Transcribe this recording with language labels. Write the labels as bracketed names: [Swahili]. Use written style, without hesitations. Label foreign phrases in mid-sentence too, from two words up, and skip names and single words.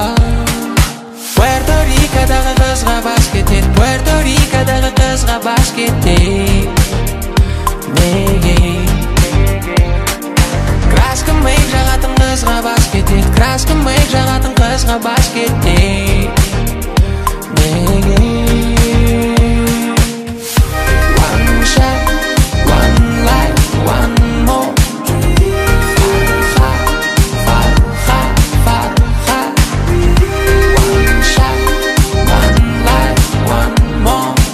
[Kyrgyz] Пуэрто Рикодағы қызға бас кетет, Пуэрто Рикодағы қызға бас кетет. Неге? Краска мейк жағатын қызға бас кетет, краска мейк жағатын қызға бас кетет. Неге? [English] One shot, one life, one more. Farha. One shot, one life, one more.